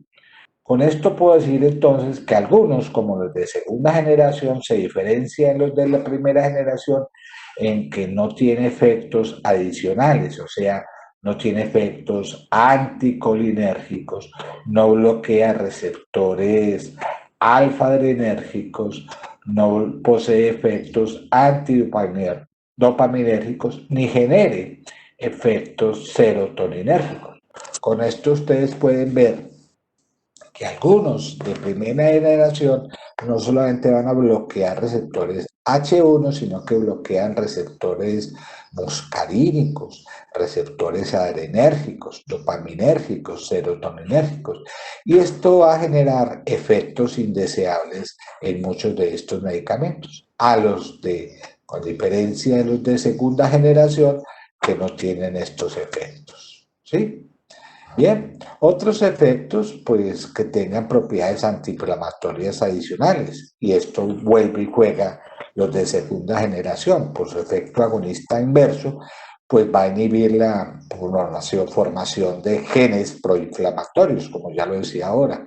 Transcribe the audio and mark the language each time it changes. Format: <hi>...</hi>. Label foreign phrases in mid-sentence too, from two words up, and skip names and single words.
<es>Con esto puedo decir entonces que algunos, como los de segunda generación, se diferencian de los de la primera generación en que no tiene efectos adicionales, o sea, no tiene efectos anticolinérgicos, no bloquea receptores alfa-adrenérgicos, no posee efectos antidopaminérgicos, ni genere efectos serotoninérgicos. Con esto ustedes pueden ver que algunos de primera generación no solamente van a bloquear receptores H1, sino que bloquean receptores muscarínicos, receptores adrenérgicos, dopaminérgicos, serotoninérgicos. Y esto va a generar efectos indeseables en muchos de estos medicamentos, con diferencia de los de segunda generación que no tienen estos efectos. ¿Sí? Bien, otros efectos, pues que tengan propiedades antiinflamatorias adicionales, y esto vuelve y juega los de segunda generación, por su efecto agonista inverso, pues va a inhibir la formación de genes proinflamatorios, como ya lo decía ahora.</es>